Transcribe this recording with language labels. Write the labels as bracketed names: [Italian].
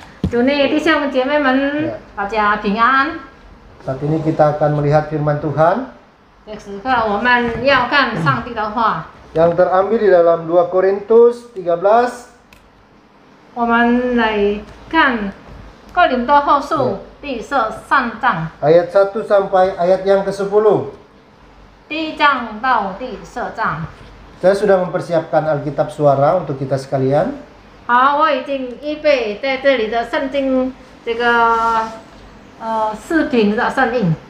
[Chinese] 主内弟兄姐妹们，大家平安。 [Indonesian] Saat ini kita akan melihat firman Tuhan [Chinese] 这时刻我们要看上帝的话， [Indonesian] yang terambil di dalam 2 Korintus 13 [Chinese] 我们来看哥林多后书第13章， [Indonesian] ayat 1 sampai ayat yang ke-10. [Chinese] 第1章到第10章。 [Indonesian] Saya sudah mempersiapkan Alkitab suara untuk kita sekalian. [Chinese] 好，我已经预备在这里的圣经这个视频的声音。